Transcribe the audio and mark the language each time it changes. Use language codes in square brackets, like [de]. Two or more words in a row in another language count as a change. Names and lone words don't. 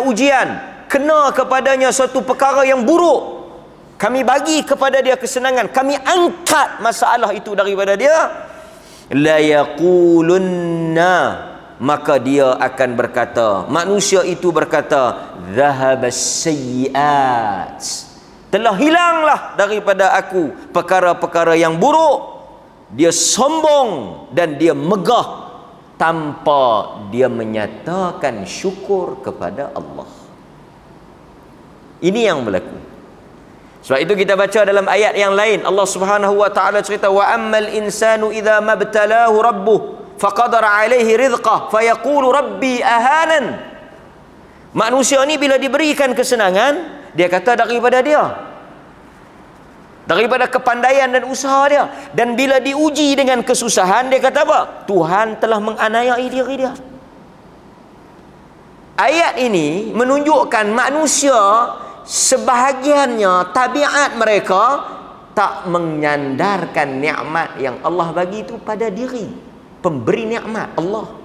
[ms] ujian, kena kepadanya suatu perkara yang buruk, kami bagi kepada dia kesenangan, kami angkat masalah itu daripada dia, [ar] لا يقولن, [ms] maka dia akan berkata, manusia itu berkata, [ar] ذهب السيئات, [ms] telah hilanglah daripada aku perkara-perkara yang buruk. Dia sombong dan dia megah tanpa dia menyatakan syukur kepada Allah. Ini yang berlaku. Sebab itu kita baca dalam ayat yang lain, Allah [ar] سبحانه وتعالى [ms] cerita, [ar] وأما الإنسان إذا ما ابتلاه ربه فقدر عليه رزقه فيقول ربي أهانن. [ms] Manusia ni bila diberikan kesenangan, dia kata daripada dia, daripada kepandaian dan usaha dia. Dan bila diuji dengan kesusahan, dia kata apa? Tuhan telah menganiayai diri dia. Ayat ini menunjukkan manusia sebahagiannya, tabiat mereka tak menyandarkan nikmat yang Allah bagi itu pada diri pemberi nikmat, Allah.